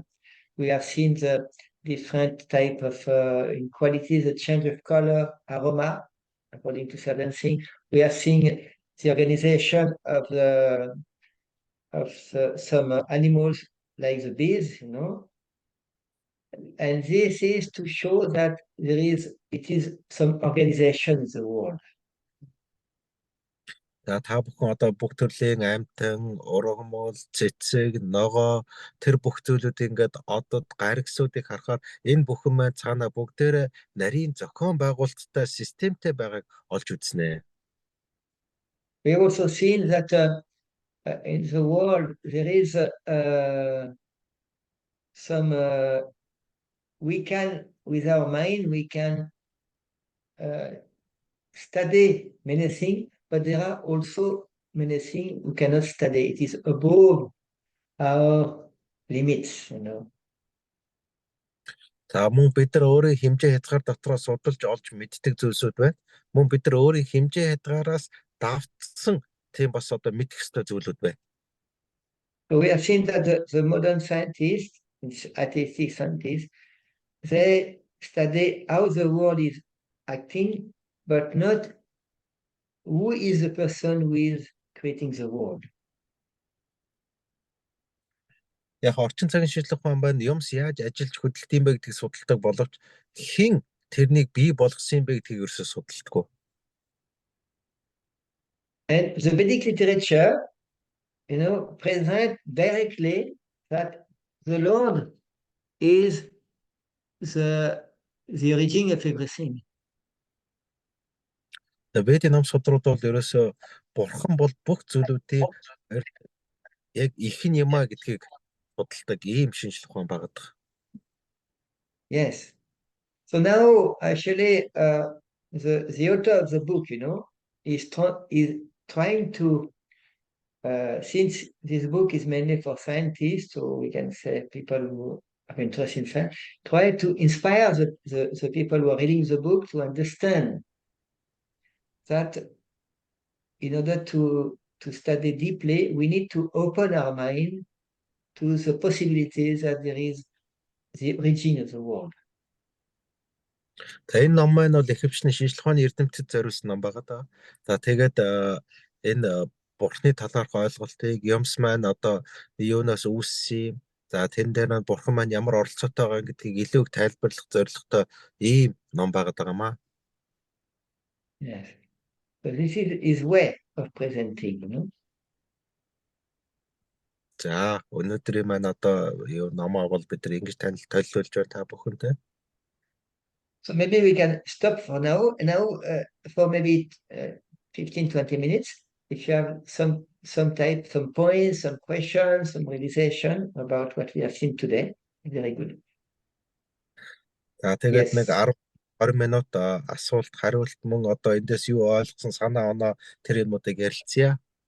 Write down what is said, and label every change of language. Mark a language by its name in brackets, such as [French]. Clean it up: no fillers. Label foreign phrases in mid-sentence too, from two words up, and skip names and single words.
[English] We have seen the different type of qualities, the change of color, aroma, according to certain things. We have seen the organization of some animals like the bees, you know. And this is to show that it is some organization in the world. [Mongolian] За та бүхэн одоо бүх төрлийн амьтан, ургамал, цэцэг, ногоо тэр бүх зүйлүүд ингээд одод гаригсуудыг харахаар энэ бүхэн маань цаана бүгдээрээ нарийн зохион байгуулалттай системтэй байгааг олж үзнэ. [English] We have also seen that in the world there is some with our mind we can study many things, but there are also many things we cannot study. It is above our limits, you know. [Mongolian] За мөн бид нар өөрийн хэмжээ хязгаар дотроос судалж олж мэддэг зүйлсүүд байна. Мөн бид нар өөрийн хэмжээ хязгаараас давтсан тийм бас одоо мэдэх ёстой зүйлүүд байна. [English] So we have seen that the modern scientists, atheistic scientists, they study how the world is acting, but not who is the person who is creating the world. [Mongolian] Яг орчин цагийн шинжлэх ухаан байна юмс яаж ажиллаж хөдөлт юм бэ гэдгийг судалдаг боловч хэн тэрнийг бий болгосон юм бэ гэдгийг ерөөсөө судалдаггүй. [English] And the Vedic literature, present directly that the Lord is the origin of everything. [Mongolian] Ведийн ном судрууд бол ерөөсөө бурхан бол бүх зүйлүүдийн яг их нь юмаа гэдгийг судалдаг ийм шинжлэх ухаан байгаа. [English] Yes. So now, actually, the author of the book, is trying to, since this book is mainly for scientists, so we can say people who are interested in science, try to inspire the people who are reading the book to understand that in order to study deeply, we need to open our mind to the possibilities that there is the origin of the world. [Mongolian] За энэ ном маань бол ихэвчлэн шинжлэх ухааны эрдэмтэд зориулсан ном байгаа да. За тэгээд энэ бурхны талаарх ойлголтыг юмс маань одоо юунаас үүссэн. За тэн дээр нь бурхан маань ямар оролцоотой байгаа гэдгийг илүү их тайлбарлах зорилготой ийм ном байгаа маа. [English] Yes. So this is his way of presenting, [Mongolian] За өнөөдрийн маань одоо юу номоо бол бид нар ингэж танилцуулж байна та бүхэндээ. [English] So maybe we can stop for now. Now, for maybe 15-20 minutes, if you have some points, some questions, some realization about what we have seen today, very good. [Mongolian] За тэгээд нэг 10-20 минут асуулт хариулт мөн одоо эндээс юу ойлгосон санаа оноо тэр юмудыг ярилцъя.